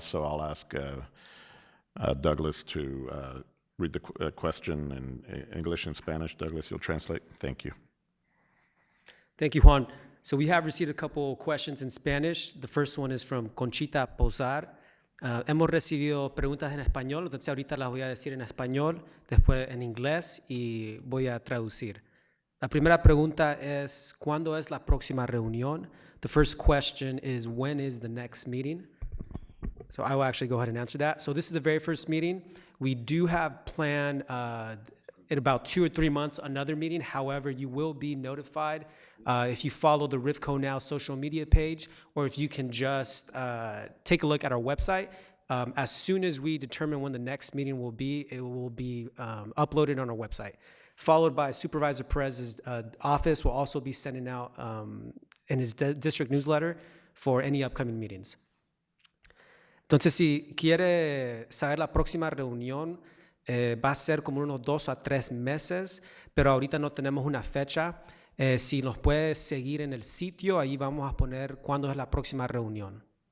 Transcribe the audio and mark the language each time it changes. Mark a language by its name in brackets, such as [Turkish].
[English] So I'll ask Douglas to read the question in English and Spanish. Douglas, you'll translate. Thank you. Thank you, Juan. So we have received a couple questions in Spanish. The first one is from Conchita Posar. [Spanish] Hemos recibido preguntas en español, entonces ahorita las voy a decir en español, después en inglés y voy a traducir. La primera pregunta es, ¿cuándo es la próxima reunión? [English] The first question is, when is the next meeting? So I will actually go ahead and answer that. So this is the very first meeting. We do have planned in about 2 or 3 months another meeting. However, you will be notified if you follow the RivCo Now social media page, or if you can just take a look at our website. As soon as we determine when the next meeting will be, it will be uploaded on our website. Followed by Supervisor Perez's office will also be sending out in his district newsletter for any upcoming meetings. [Spanish] Entonces, si quiere saber la próxima reunión, va a ser como unos 2 a 3 meses, pero ahorita no tenemos una fecha. Si nos puede seguir en el sitio, ahí vamos a poner cuándo es la próxima reunión.